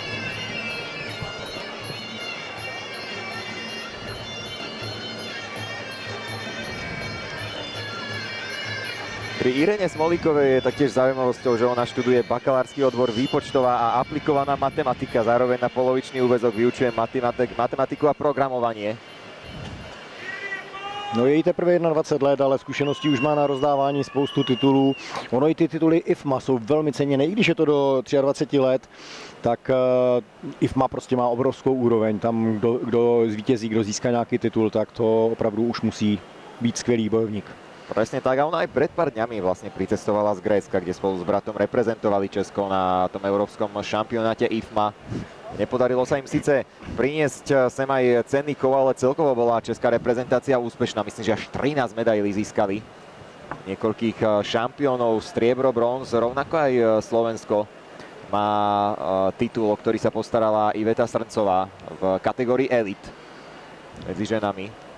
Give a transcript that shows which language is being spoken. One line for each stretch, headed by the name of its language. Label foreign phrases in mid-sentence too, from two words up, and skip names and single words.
Slovak: Pri Irene Smolíkovej je taktiež zaujímavosťou, že ona študuje bakalársky odbor výpočtová a aplikovaná matematika. Zároveň na polovičný úväzok vyučuje matematiku a programovanie.
Czech: No je jí teprve 21 let, ale zkušeností už má na rozdávání spoustu titulů. Ono i ty tituly IFMA jsou velmi ceněné, i když je to do 23 let, tak IFMA prostě má obrovskou úroveň. Tam kdo zvítězí, kdo získá nějaký titul, tak to opravdu už musí být skvělý bojovník.
Slovak: Presne tak, a ona aj pred pár dňami vlastne pricestovala z Grécka, kde spolu s bratom reprezentovali Česko na tom európskom šampionáte IFMA. Nepodarilo sa im síce priniesť sem aj cenný kov, ale celkovo bola česká reprezentácia úspešná. Myslím, že až 13 medailí získali. Niekoľkých šampiónov, striebro, bronz, rovnako aj Slovensko má titul, o ktorý sa postarala Iveta Srncová v kategórii Elite medzi ženami.